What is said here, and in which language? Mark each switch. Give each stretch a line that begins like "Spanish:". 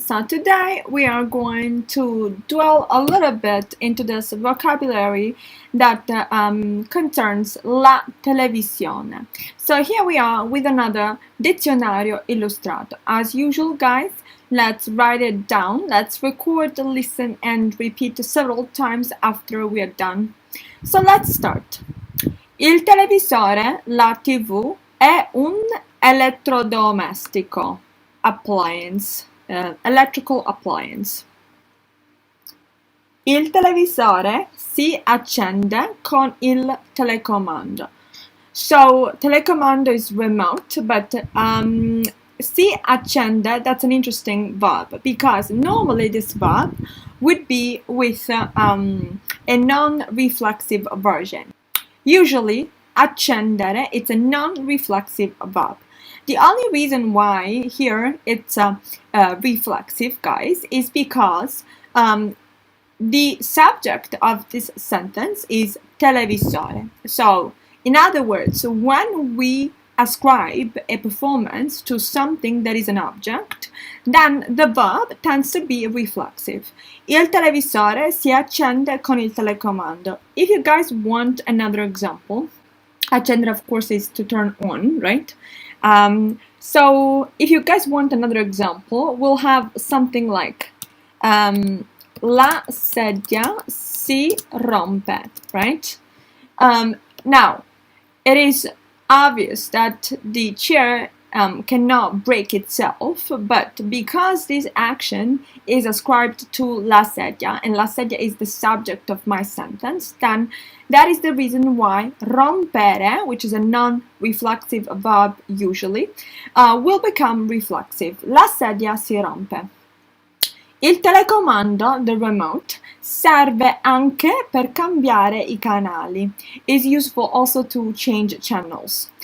English: So today we are going to dwell a little bit into this vocabulary that concerns la televisione. So here we are with another dizionario illustrato. As usual guys, let's write it down, let's record, listen and repeat several times after we are done. So let's start.
Italian: Il televisore, la TV, è un elettrodomestico, appliance, electrical appliance. Il televisore si accende con il telecomando.
English: So, telecomando is remote, but si accende, that's an interesting verb, because normally this verb would be with a non-reflexive version. Usually, accendere, it's a non-reflexive verb. The only reason why here it's reflexive, guys, is because the subject of this sentence is televisore. So, in other words, when we ascribe a performance to something that is an object, then the verb tends to be reflexive.
Italian: Il televisore si accende con il telecomando.
English: If you guys want another example, accendere of course is to turn on, right? So if you guys want another example, we'll have something like la sedia si rompe, right? Now, it is obvious that the chair cannot break itself, but because this action is ascribed to la sedia, and la sedia is the subject of my sentence, then that is the reason why rompere, which is a non-reflexive verb usually, will become reflexive.
Italian: La sedia si rompe. Il telecomando, the remote, serve anche per cambiare I canali.
English: Is useful also to change channels.